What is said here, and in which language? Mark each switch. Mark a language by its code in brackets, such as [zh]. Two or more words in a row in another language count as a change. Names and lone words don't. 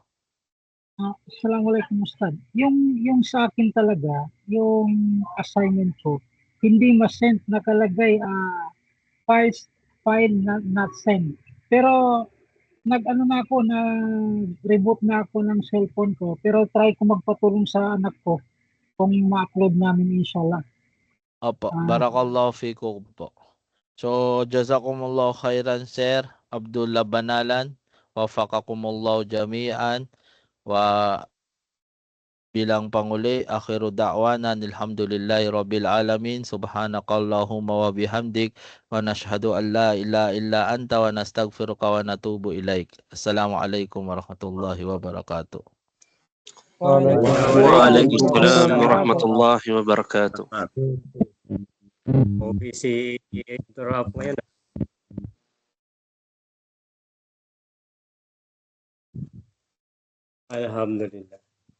[tl] Assalamualaikum Ustad. Yung sa akin talaga, yung assignment ko, hindi ma-send, nakalagay [en] file not send. [tl] Pero nag-ano na ako, reboot na ako ng cellphone ko, pero try ko magpatulong sa anak ko kung ma-upload namin [ar] إن شاء الله. [tl] Opo, [ar] بارك الله فيكم po. So, جزاكم الله خيرا Sir Abdullah Banalan. وفقكم الله جميعا. [tl] Wa bilang panguli, [ar] آخر دعوانا الحمد لله رب العالمين. سبحانك اللهم وبحمدك ونشهد أن لا إله إلا أنت ونستغفرك ونتوب إليك. السلام عليكم ورحمة الله وبركاته. وعليكم السلام ورحمة الله وبركاته. [tl] Okay, si Dr. Ralph ngayon. Alhamdulillah.